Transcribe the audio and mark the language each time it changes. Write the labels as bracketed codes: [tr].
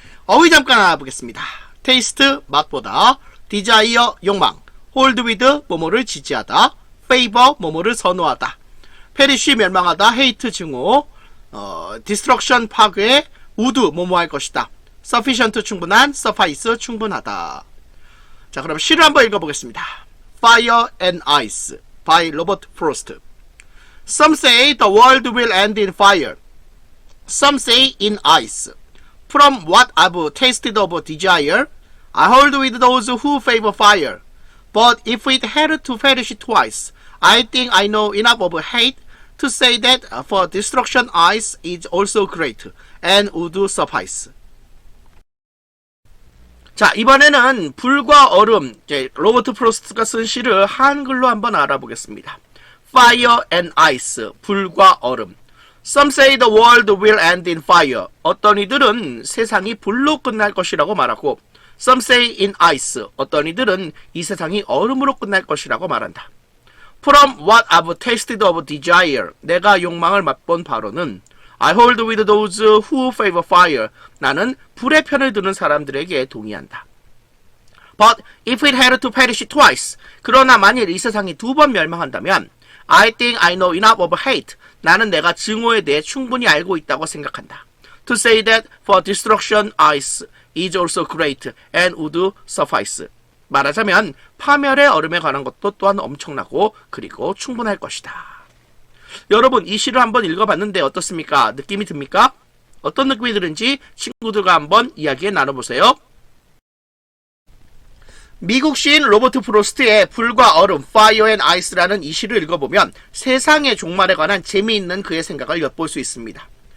[ko] 어휘 잠깐 알아보겠습니다. Taste, 맛보다, Desire, 욕망, Hold with, 뭐뭐를 지지하다, Favor, 뭐뭐를 선호하다, Perish, 멸망하다, Hate, 증오, Destruction, 파괴, Would, 뭐뭐할 것이다, Sufficient, 충분한, Suffice, 충분하다. 자, 그럼 시를 한번 읽어보겠습니다. [en] Fire and Ice by Robert Frost. Some say the world will end in fire. Some say in ice. From what I've tasted of desire, I hold with those who favor fire. But if it had to perish twice, I think I know enough of hate to say that for destruction ice is also great and would suffice. [ko] 자, 이번에는 불과 얼음, 로버트 프로스트가 쓴 시를 한글로 한번 알아보겠습니다. [en] Fire and Ice, [ko] 불과 얼음. [en] Some say the world will end in fire. [ko] 어떤 이들은 세상이 불로 끝날 것이라고 말하고, [en] Some say in ice. [ko] 어떤 이들은 이 세상이 얼음으로 끝날 것이라고 말한다. [en] From what I've tasted of desire. [ko] 내가 욕망을 맛본 바로는 [en] I hold with those who favor fire. [ko] 나는 불의 편을 드는 사람들에게 동의한다. [en] But if it had to perish twice. [ko] 그러나 만일 이 세상이 두 번 멸망한다면 [en] I think I know enough of hate. [ko] 나는 내가 증오에 대해 충분히 알고 있다고 생각한다. [en] To say that for destruction ice is also great and would suffice. [ko] 말하자면 파멸의 얼음에 관한 것도 또한 엄청나고 그리고 충분할 것이다. 여러분, 이 시를 한번 읽어봤는데 어떻습니까? 느낌이 듭니까? 어떤 느낌이 드는지 친구들과 한번 이야기 나눠보세요. 미국 시인 로버트 프로스트의 불과 얼음, Fire and Ice라는 이 시를 읽어보면 세상의 종말에 관한 재미있는 그의 생각을 엿볼 수 있습니다.